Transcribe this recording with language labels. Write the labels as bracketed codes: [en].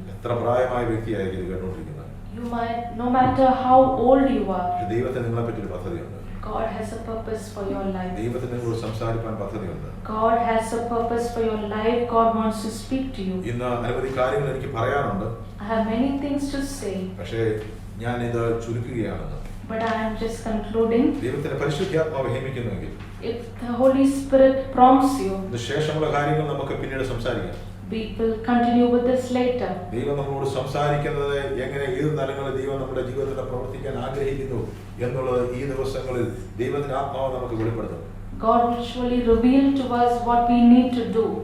[ml] എത്ര പ്രായമായ വ്യക്തിയായിരിക്കും ഇത് കേട്ടുകൊണ്ടിരിക്കുന്നത്. [en] You might, no matter how old you are, [ml] ദൈവത്തിന് നിങ്ങളെ പറ്റി ഒരു പദ്ധതിയുണ്ട്. [en] God has a purpose for your life. [ml] ദൈവത്തിന് നിങ്ങളോട് സംസാരിക്കാൻ പദ്ധതിയുണ്ട്. [en] God has a purpose for your life. God wants to speak to you. [ml] ഇന്ന് അനവധി കാര്യങ്ങൾ എനിക്ക് പറയാനുണ്ട്. [en] I have many things to say, [ml] പക്ഷേ ഞാൻ ഇത് ചുരുക്കുകയാണെന്ന്. [en] but I am just concluding. [ml] ദൈവത്തിന്റെ പരിശുദ്ധാത്മാവ് ഹേമിക്കുന്നുവെങ്കിൽ, [en] If the Holy Spirit prompts you, [ml] ഇതിന് ശേഷമുള്ള കാര്യങ്ങൾ നമുക്ക് പിന്നീട് സംസാരിക്കാം. [en] we will continue with this later. [ml] ദൈവം നമ്മളോട് സംസാരിക്കുന്നത് എങ്ങനെ, ഏത് തലങ്ങളിൽ ദൈവം നമ്മുടെ ജീവിതത്തിൽ പ്രവർത്തിക്കാൻ ആഗ്രഹിക്കുന്നു എന്നുള്ളത് ഈ ദിവസങ്ങളിൽ ദൈവത്തിന്റെ ആത്മാവ് നമുക്ക് വെളിപ്പെടുത്തും. [en] God will surely reveal to us what we need to do.